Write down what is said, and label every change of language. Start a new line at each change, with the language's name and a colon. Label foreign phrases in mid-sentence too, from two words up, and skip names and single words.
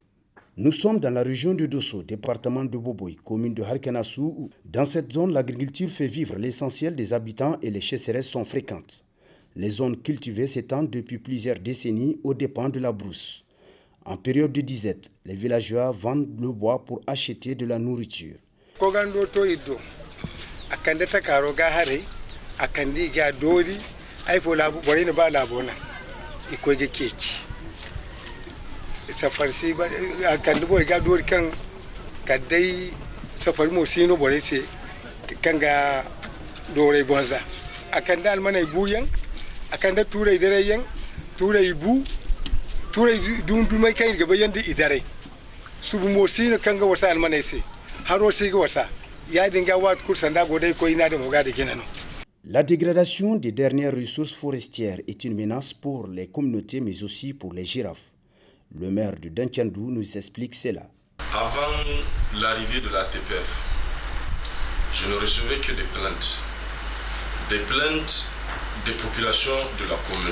French: Nous sommes dans la région de Dosso, département de Boboï, commune de Harkanassou. Dans cette zone, l'agriculture fait vivre l'essentiel des habitants et les chasseresses sont fréquentes. Les zones cultivées s'étendent depuis plusieurs décennies aux dépens de la brousse. En période de disette, les villageois vendent le bois pour acheter de la nourriture.
Zarma: Safarsi kan dubo ga dori kan kadai safar mo sino bore se kan ga dore bonza akan dal manai buyan akan da turai dare yan turai bu turai dumbi mai kai ga bayan da idare su mo sino kan ga wasa almanai se haro se ga wasa ya dinga wat kursan da godai ko ina da moga da ginano.
French: La dégradation des dernières ressources forestières est une menace pour les communautés mais aussi pour les girafes. Le maire de Danchandou nous explique cela. Avant l'arrivée de la TPF, je ne recevais que des plaintes des populations de la commune.